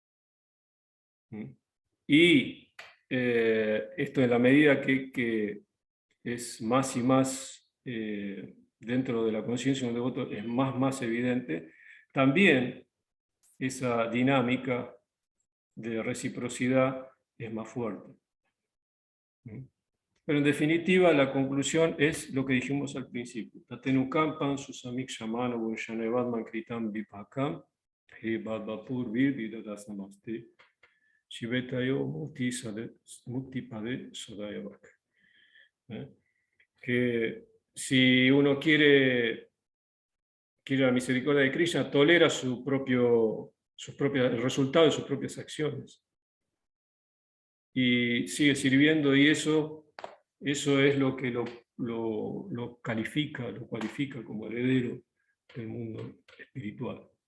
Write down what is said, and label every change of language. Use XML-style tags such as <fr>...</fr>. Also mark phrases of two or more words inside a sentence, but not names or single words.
<es>Y esto en la medida que es más y más dentro de la conciencia de un devoto, es más evidente, también esa dinámica de reciprocidad es más fuerte. Pero en definitiva, la conclusión es lo que dijimos al principio.</es> <sa>Tatenukampan susamik shamano bunshanevadman kritam vipakam he badvapur vir vidadas namaste shivetayo mukti pade sodayavak.</sa> <es>Que si uno quiere la misericordia de Krishna, tolera el resultado de sus propias acciones. Y sigue sirviendo, y eso es lo que lo cualifica como heredero del mundo espiritual.</es>